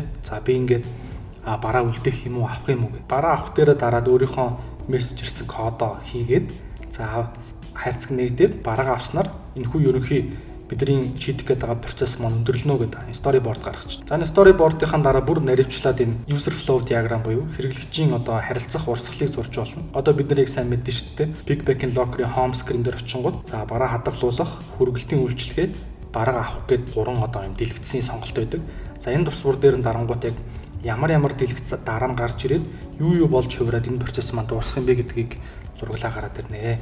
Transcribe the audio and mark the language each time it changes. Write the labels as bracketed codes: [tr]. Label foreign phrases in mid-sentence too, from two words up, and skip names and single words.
[mn] За би ингээд бараа үлдээх юм уу авах юм уу гэд. Бараа авах дээрээ дараад өөрийнхөө мессеж ирсэн кодоо хийгээд за хайрцаг нэгдээд бараагаа авснаар энэ хүү ерөнхий бидний шийдэх гээд байгаа процесс маань өндөрлөнө гэдэг storyboard гаргачих. За энэ storyboard-ийн дараа бүр наривчлаад энэ [en] user flow diagram [mn] буюу хэрэглэгчийн одоо харилцах урсгалыг зурж болно. Одоо бид нар яг сайн мэдэн шүү дээ. Pickpack-ийн локерын [en] home screen [mn] дээр очингууд за бараа хадгалуулах, хүргэлтийн үйлчлэгээ, бараа авах гээд гурван одоо юм дэлгэцийн сонголт байдаг. За энэ тусвар дээр нь дарангуут яг ямар дэлгэц дараа нь гарч ирээд юу болж хувираад энэ процесс маань дуусах юм бэ гэдгийг зурглаа гараад ирнэ.